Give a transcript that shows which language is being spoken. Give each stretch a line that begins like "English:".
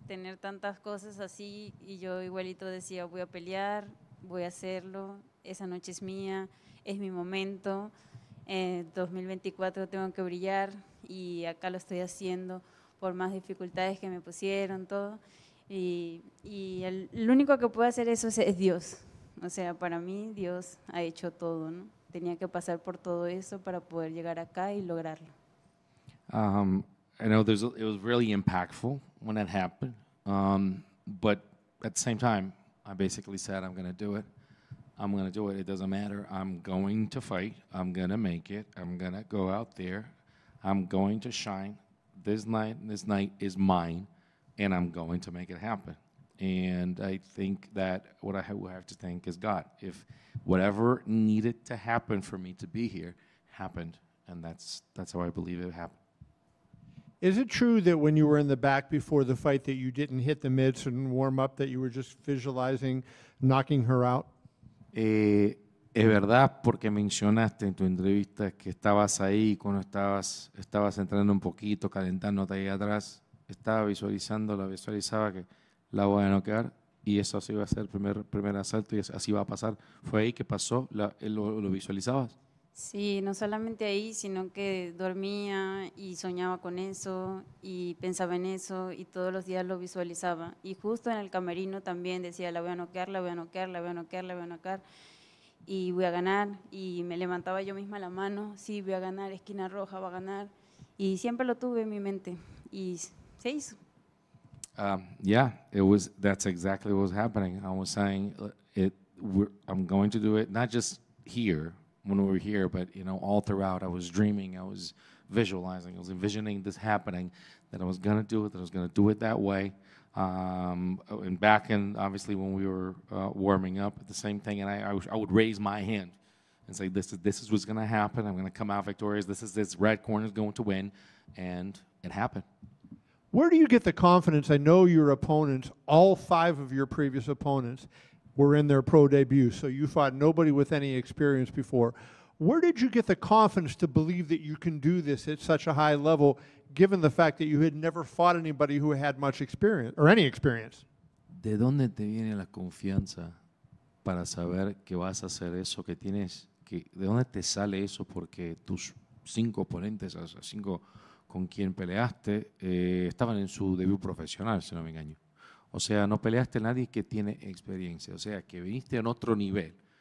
Spanish: Tener tantas cosas así y yo igualito decía, voy a pelear, voy a hacerlo, esa noche es mía, es mi momento, 2024 tengo que brillar y acá lo estoy haciendo por más dificultades que me pusieron, todo. El único que puede hacer eso es Dios. O sea, para mí Dios ha hecho todo, ¿no? Tenía que pasar por todo eso para poder llegar acá y lograrlo.
English: I know it was really impactful when that happened, but at the same time, I basically said, I'm going to do it. I'm going to do it. It doesn't matter. I'm going to fight. I'm going to make it. I'm going to go out there. I'm going to shine. This night is mine, and I'm going to make it happen. And I think that what I have to thank is God. If whatever needed to happen for me to be here happened, and that's how I believe it happened. Is it true that when you were in the back before the fight that you didn't hit the mitts and warm up, that you were just visualizing knocking her out?
Spanish: Es verdad, porque mencionaste en tu entrevista que estabas ahí cuando estabas entrando un poquito, calentándote ahí atrás, visualizaba que la voy a noquear y eso así iba a ser el primer asalto y así va a pasar. ¿Fue ahí que pasó? ¿Lo visualizabas? Sí, no solamente ahí, sino que dormía y soñaba con eso y pensaba en eso y todos los días lo visualizaba. Y justo en el camerino también decía, la voy a noquear, la voy a noquear, la voy a noquear, la voy a noquear y voy a ganar. Y me levantaba yo misma la mano, sí, voy a ganar, esquina roja, va a ganar. Y siempre lo tuve en mi mente y se hizo.
English: Yeah, that's exactly what was happening. I was saying, I'm going to do it, not just here, when we were here, but all throughout, I was dreaming, I was visualizing, I was envisioning this happening, that I was going to do it, that I was going to do it that way. And back in, obviously, when we were warming up, the same thing, and I would raise my hand and say, this is what's going to happen. I'm going to come out victorious. This red corner is going to win, and it happened. Where do you get the confidence? I know your opponents, all 5 of your previous opponents, were in their pro debut, so you fought nobody with any experience before. Where did you get the confidence to believe that you can do this at such a high level, given the fact that you had never fought anybody who had much experience, or any experience?
Spanish: ¿De dónde te viene la confianza para saber que vas a hacer eso que tienes? ¿De dónde te sale eso? Porque tus 5 oponentes, o sea, 5 con quien peleaste, estaban en su debut profesional, si no me engaño. O sea, no peleaste a nadie que tiene experiencia. O sea, que viniste en otro nivel.